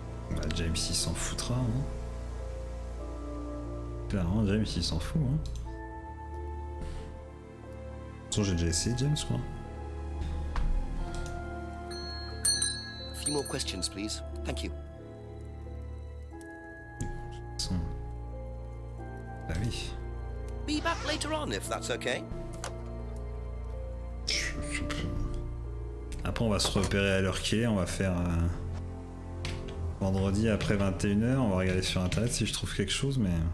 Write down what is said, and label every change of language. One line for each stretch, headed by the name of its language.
French: Bah, James il s'en foutra. Hein. Clairement, James il s'en fout. Hein. façon, j'ai déjà essayé James, quoi.
English: A few more questions, please. Thank you.
French: Bah oui.
English: Be back later on, if that's okay.
French: Après, on va se repérer à l'heure qui est. On va faire vendredi après 21h. On va regarder sur internet si je trouve quelque chose, mais.